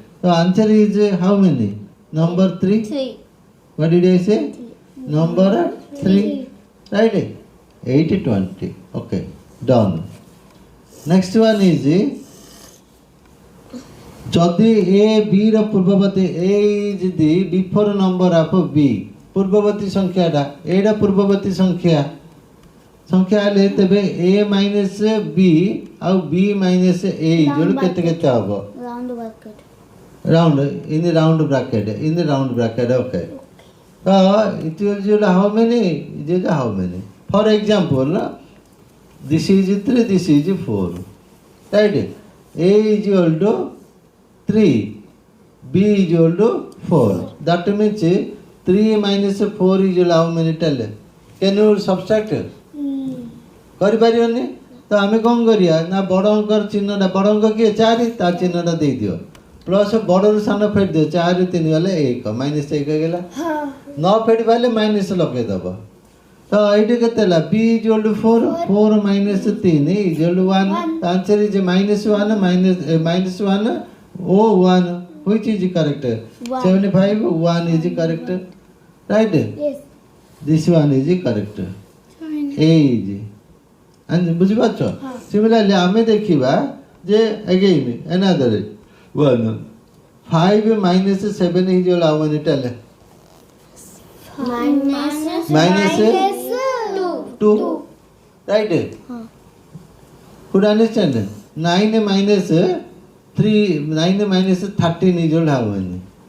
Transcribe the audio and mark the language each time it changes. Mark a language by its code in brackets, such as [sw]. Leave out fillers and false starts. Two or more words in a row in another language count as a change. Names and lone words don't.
[en] So answer is how many? Number 3. 3. What did I say? Number 3. Right? [or] 820. [en] Okay. Done. Next one is [or] যদি a b ର ପୂର୍ବବର୍ତ୍ତୀ [en] a is the before number of b [or] ପୂର୍ବବର୍ତ୍ତୀ ସଂଖ୍ୟାଟା ଏଇଟା ପୂର୍ବବର୍ତ୍ତୀ ସଂଖ୍ୟା ହେଲେ ତେବେ [en] a minus b [or] ଆଉ [en] b minus a [or] ଯୋଡ କେତେ କେତେ ହବ [en] Round bracket. round in the round bracket okay it will how many is how many for example this is 3 this is 4 right a is equal to 3 b is equal to 4 that means 3 minus 4 is equal how many tell can you subtract [or] କରି ପାରିବନି ତ ଆମେ କ'ଣ କରିବା ନା ବଡ଼ ଅଙ୍କର ଚିହ୍ନଟା ବଡ଼ ଅଙ୍କ କିଏ 4 ତା ଚିହ୍ନଟା ଦେଇଦିଅ ପ୍ଲସ୍ ବଡ଼ରୁ ସାନ ଫେରି ଦିଅ 4 3 ଗଲେ 1 ମାଇନସ୍ 1 ହେଇଗଲା ନ ଫେରି ପାରିଲେ ମାଇନସ୍ ଲଗେଇଦେବ ତ ଏଇଠି କେତେ ହେଲା [en] b is equal to 4 4 minus 3 is equal to 1 answer is minus 1 minus 1 oh 1 which is correct 75 1 is correct right Yes. this one is correct a is and [or] ବୁଝିପାରୁଛ ସିମିଲାରଲି ଆମେ ଦେଖିବା ଯେ [en] again another 1 5 minus 7 is equal how many tell minus 2 right could understand 9 minus 3 9 minus 13 is equal how many